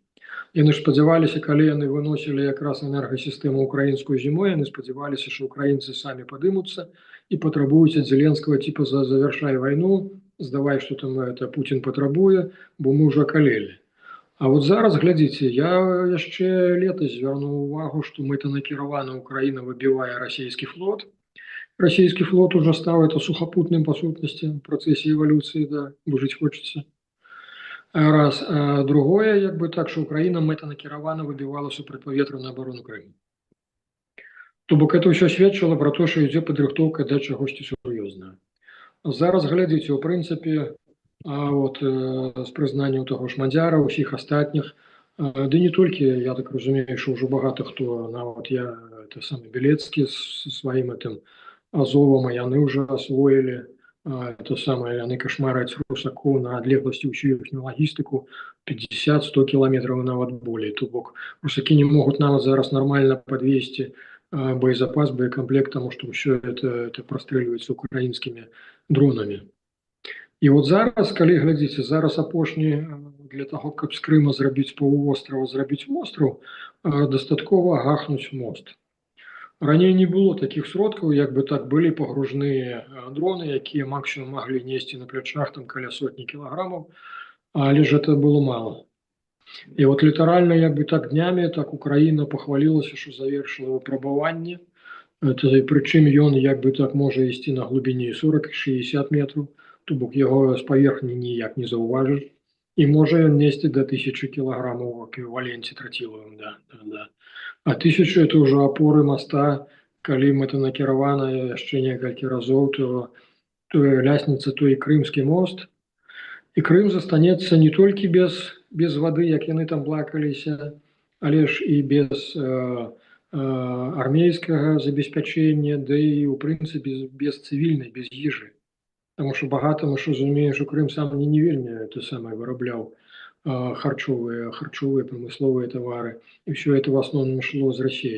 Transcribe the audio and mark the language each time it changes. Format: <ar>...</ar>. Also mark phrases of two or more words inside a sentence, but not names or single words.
<be>Яны ж спадзяваліся, калі яны выносілі якраз энергасістэму украінскую зімой, яны спадзяваліся, што украінцы самі падымуцца і патрабуюць ад Зеленскага типа завяршай вайну, здавай, што там это Путін патрабуе, бо мы ўжо акалелі. А вот зараз, глядзіце, я яшчэ летась звярнуў увагу, што мэтанакіравана Украіна выбівае расійскі флот.</be> <ru>Российский флот уже стал это сухопутным по сутности в процессе эволюции, да, бо жить хочется. Раз. А другое,</ru> <be>як бы так,</be> <ru>что Украина мэтанакіравана выбивала супрацьпаветраную оборону Крыма.</ru> <be>То бок это ўсё сведчыла пра то, што ідзе падрыхтоўка да чагосьці сур'ёзнага. Зараз глядзіце, у прынцыпе, з прызнаннем таго ж Мадзяра, усіх астатніх, ды не толькі, я так разумею, што ўжо багата хто, нават я, это самы Белецкі з сваім гэтым Азовам, а яны ўжо асвоілі, это самае, яны кашмараць русакоў на адлегласці ўсю іхнюю лагістыку 50-100 кіламетраў, нават болей. То бок русакі не могуць нават зараз нармальна падвесці боезапас,</be> <ru>боекомплект, тому что все это простреливается украинскими дронами.</ru> <be>И вот зараз, калі глядзіце, зараз апошні</be> <ru>для того,</ru> <be>каб з Крыма зрабіць паўвострава, зрабіць востраў, дастаткова гахнуць мост. Раней</be> <ru>не было таких</ru> <be>сродкаў, як бы так былі пагружныя дроны, якія максимум маглі несці на плячах там каля сотні кілаграмаў, але ж</be> <ru>это было мало. И вот литерально,</ru> <be>як бы так</be> <ru>днями, так Украина похвалилась, что завершила выпробование. Это причем</ru> <be>ён, як бы так, може ісці</be> <ru>на глубине 40-60 метров,</ru> <be>то бок</be> <ru>его с поверхни</ru> <be>ніяк не заўважыш.</be> <ru>И може нести до 1000 килограммов в эквиваленте тротиловым, да.</ru> <be>А 1000</be> <ru>это уже опоры моста,</ru> <be>калі это накіравана яшчэ некалькі разоў,</be> <ru>то лясніца, то и Крымский мост.</ru> <be>И Крым застанецца не толькі без вады, як яны там плакаліся, але ж і без армейскага забеспячэння, да і ў прынцыпе без цывільнай, без ежы. Таму што багата, мы ж разумеем, што Крым сам не вельмі это самае вырабляў харчовыя прамысловыя тавары, і ўсё это в асноўным шло з Расіі.</be>